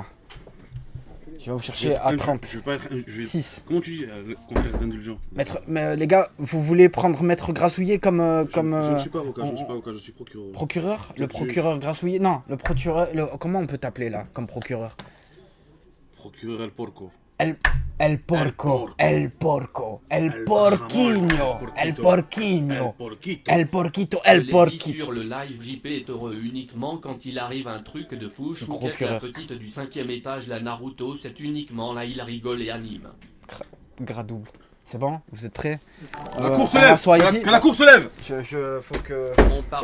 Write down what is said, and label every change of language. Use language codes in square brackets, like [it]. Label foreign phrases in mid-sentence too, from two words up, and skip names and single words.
[fr] Je vais vous chercher à 30. Je vais pas être. Je vais... 6. Comment tu dis confrère d'indulgent? Maître, mais les gars, vous voulez prendre Maître Grassouillet comme... Je ne suis pas avocat, je ne suis pas avocat, je suis procureur. Procureur? Le Juge. procureur Grassouillet? Non, le procureur... Comment on peut t'appeler, là, comme procureur? Procureur El Porco. [es] El porco, el porco, el porquinho, el porquinho, Porquito. el porquito, [fr] Je [es] el [fr] l'ai dit [es] porquito. [fr] sur le live, JP est heureux uniquement quand il arrive un truc de fou. Chouquette, la procureur. petite du 5e étage, la Naruto, c'est uniquement là il rigole et anime. Gras double. C'est bon? Vous êtes prêts? La course se on lève! s'assoit ici. Que la course se lève! Faut que... On parle